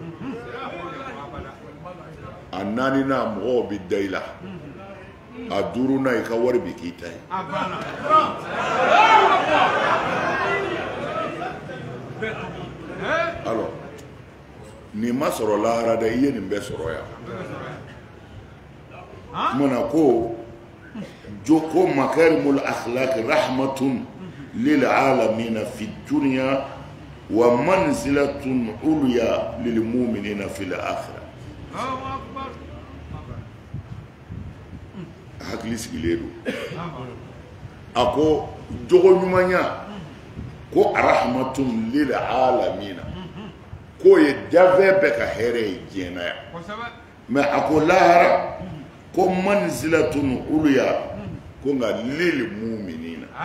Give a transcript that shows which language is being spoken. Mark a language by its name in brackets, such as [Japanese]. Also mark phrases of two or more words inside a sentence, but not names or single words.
[Bambara] a naaninan mɔgɔw bɛ da i la a duurunan i ka wari bɛ k'i ta ye alors nin ma sɔrɔ lahara dɛ i ye nin bɛɛ sɔrɔ yan kumana ko joko [Arabic] مكارم الأخلاق رحمة للعالمين في الدنيا ومنزلة عليا للمؤمنين في الآخرة [Bambara] hakili sigilen don a ko jogo ɲumanya ko [Arabic] الرحمة للعالمين [Bambara] ko ye dafɛ bɛɛ ka hɛrɛ ye diɲɛ na yan mais a ko lahara ko [Arabic] منزلة عليا [Bambara] ko nka [Arabic] للمؤمنين